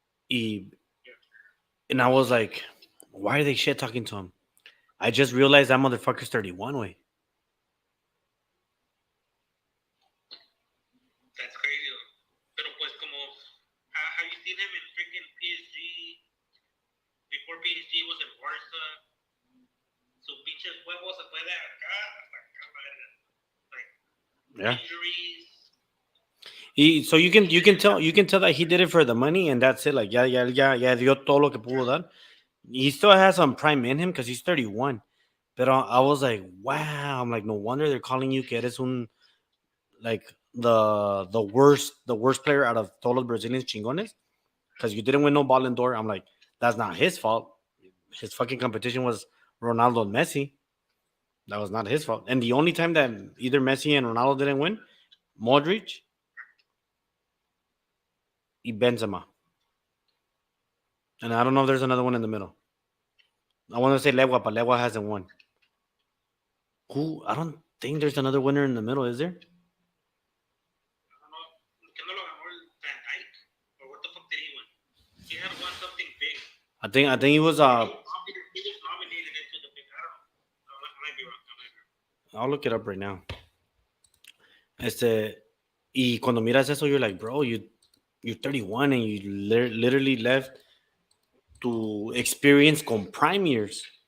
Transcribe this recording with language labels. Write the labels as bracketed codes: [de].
[en] And I was like, why are they shit talking to him? I just realized that motherfucker's 31, way. That's crazy. [es] Pero pues como, [en] have you seen him in freaking PSG? Before PSG was in Barca. [es] Su pinche huevo se fue de acá hasta acá. [en] Yeah. injuries. So you can tell that he did it for the money and that's it. [es] Like ya dio todo lo que pudo dar. [en] He still has some prime in him because he's 31. But I was like, wow. I'm like, no wonder they're calling you [es] que eres un [en] like the worst player out of todos los Brazilians chingones because you didn't win no Ballon d'Or. I'm like, that's not his fault. His fucking competition was Ronaldo and Messi. That was not his fault. And the only time that either Messi and Ronaldo didn't win, Modric y Benzema. And I don't know if there's another one in the middle. I want to say Legua, but Legua hasn't won. Who? I don't think there's another winner in the middle, is there? I don't know. [es] Que no lo ganó el Van Dijk? [en] Or what the fuck did he win? He had won something big. I think he was He was nominated into the big. I don't know. I might be wrong. I'll look it up right now. [es] Y cuando miras eso, [en] you're like, bro, you're 31 and you literally left to experience con prime years.